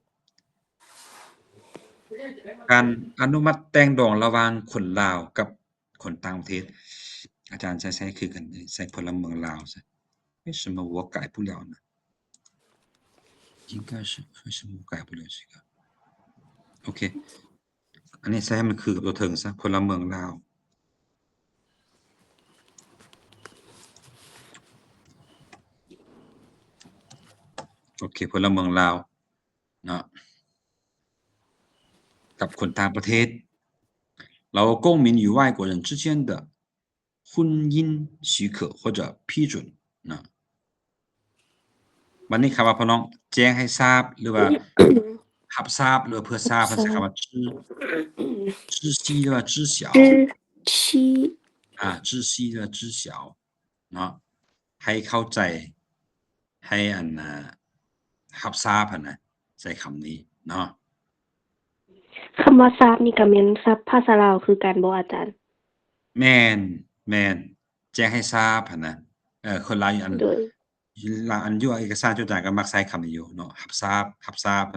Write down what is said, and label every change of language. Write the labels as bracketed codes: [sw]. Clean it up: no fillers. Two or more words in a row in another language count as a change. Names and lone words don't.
[tts] การอนุมัติแต่งดองระหว่างคนลาวกับคนต่างประเทศอาจารย์ใช้คือกันใช้พลเมืองลาวซะ [zh] 为什么我改不了呢应该是为什么我改不了这个 [tts] โอเคอันนี้ใช้ให้มันคือกับตัวเถิงซะพลเมืองลาว โอเคพลเมืองลาวเนาะกับคนต่างประเทศเรา [zh] 公民与外国人之间的婚姻许可或者批准 [tts] นะ วันนี้คำว่าพี่น้องแจ้งให้ทราบหรือว่ารับทราบหรือเพื่อทราบภาษาคำว่า知悉หรือว่า [zh] 知晓知悉 [tts] หรือว่า知晓เนาะให้เข้าใจให้รับทราบนะใช้คำนี้เนาะ คำว่าทราบนี่ก็แม่นศัพท์ภาษาลาวคือกันบ่อาจารย์ แม่นแจ้งให้ทราบนะคนลาวอันอยู่เอกสารจุดจ่ายก็มักใช้คำนี้อยู่เนาะรับทราบ